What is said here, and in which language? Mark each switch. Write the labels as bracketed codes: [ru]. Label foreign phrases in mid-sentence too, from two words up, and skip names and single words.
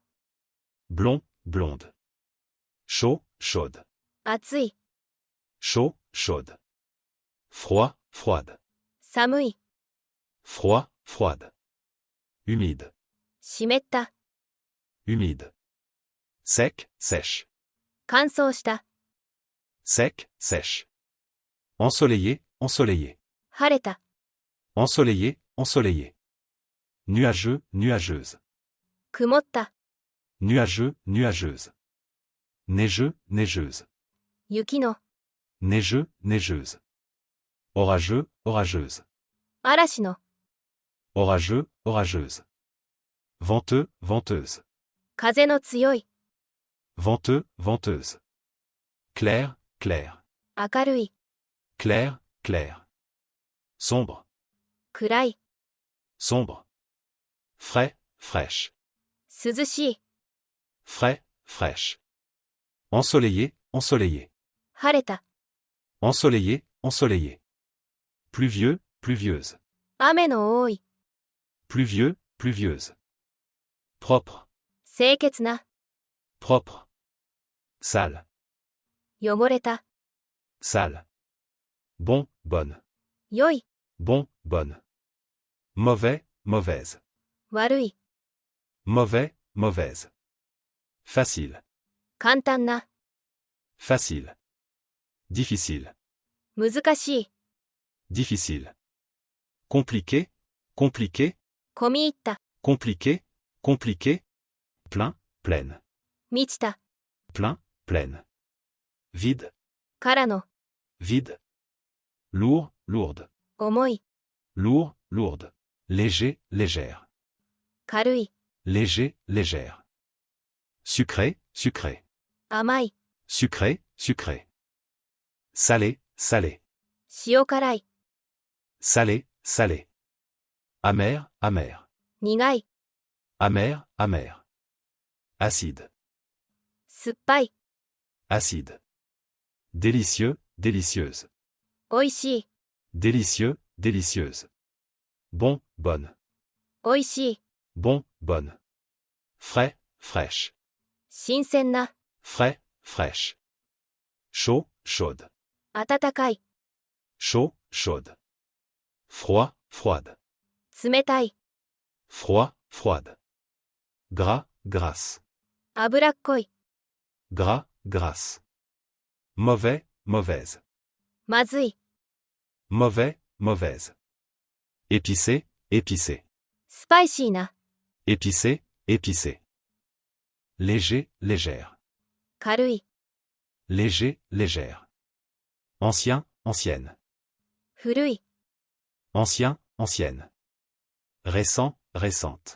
[fr] Blond, blonde. Chaud, chaude. [ja] 暑い。 [fr] Chaud, chaude. Froid, froide. [ja] 寒い。 [fr] Froid, froide. Humide, [ja] 湿った。 [fr] humide. Sec, sèche. [ja] 乾燥した。 [fr] Sec, sèche. Ensoleillé, ensoleillé. [ja] 晴れた。 [fr] Ensoleillé, ensoleillé. Nuageux, nuageuse. [ja] 曇った。 [fr] Nuageux, nuageuse. Neigeux, neigeuse. [ja] 雪の。 [fr] Neigeux, neigeuse. Orageux, orageuse. [ja] 嵐の。 [fr] Orageux, orageuse. Venteux, venteuse. [ja] 風の強い。 [fr] Venteux, venteuse. Clair, clair. [ja] 明るい。 [fr] Clair, clair. Sombre, [ja] 暗い。 [fr] sombre. Frais, fraîche. [ja] 涼しい。 [fr] Frais, fraîche. Ensoleillé, ensoleillé. [ja] 晴れた。 [fr] Ensoleillé, ensoleillé. Pluvieux, pluvieuse. [ja] 雨の多い。 [fr] Pluvieux, pluvieuse. Propre, [ja] 清潔な。 [fr] propre. Sale, [ja] 汚れた。 [fr] sale. Bon, bonne. [ja] 良い、 [fr] Bon, bonne. Mauvais, mauvaise. [ja] 悪い、 [fr] Mauvais, mauvaise. Facile, [ja] 簡単な、 [fr] facile. Difficile, [ja] 難しい、 [fr] difficile. Compliqué, compliqué, [ja] 込み入った、 [fr] compliqué, compliqué. Plein, pleine. [ja] 満ちた、 [fr] Plein, pleine. Vide, [ja] からの、 [fr] vide. Lourd, lourde. [ja] 重い、 [fr] Lourd, lourde. Léger, légère. [ja] 軽い、 [fr] Léger, légère. Sucré, sucré. [ja] 甘い、 [fr] Sucré, sucré. Salé, salé. [ja] 塩辛い、 [fr] Salé, salé. Amer, amer. [ja] 苦い、 [fr] Amer, amer. Acide, [ja] 酸っぱい、 [fr] acide. Délicieux, délicieuse. [ja] 美味しい、 [fr] Délicieux, délicieuse. Bon, bonne. [ja] 美味しい、 [fr] Bon, bonne. Frais, fraîche. [ja] 新鮮な、 [fr] Frais, fraîche. Chaud, chaude. [ja] 温かい、 [fr] Chaud, chaude. Froid, froide. [ja] 冷たい、 [fr] Froid, froide. Gras, grasse. [ja] 脂っこい、 [fr] Gras, grasse. Mauvais, mauvaise. [ja] まずい、 [fr] Mauvais, mauvaise. Épicé, épicé. [ja] スパイシーな、 [fr] Épicé, épicé. Léger, légère. [ja] 軽い、 [fr] Léger, légère. Ancien, ancienne. [ja] 古い、 [fr] Ancien, ancienne. Récent, récente.